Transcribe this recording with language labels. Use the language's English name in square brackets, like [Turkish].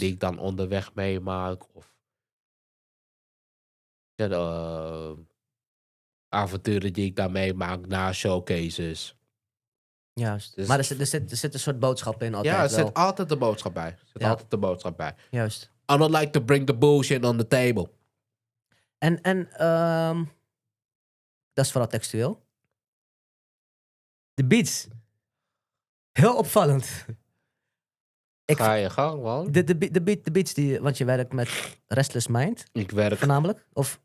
[Dutch] die ik dan onderweg meemaak. Of ja, avonturen die ik dan meemaak na showcases. Juist. Dus Maar er zit een soort boodschap in altijd ja, er wel. zit altijd een boodschap bij. Er zit Ja. altijd een boodschap bij. Juist. [English] I don't like to bring the bullshit on the table. [Dutch] En dat is vooral textueel. De beats. Heel opvallend. Ik- Ga je gang, man. De beats die... Want je werkt met Restless Mind, Ik werk voornamelijk. Of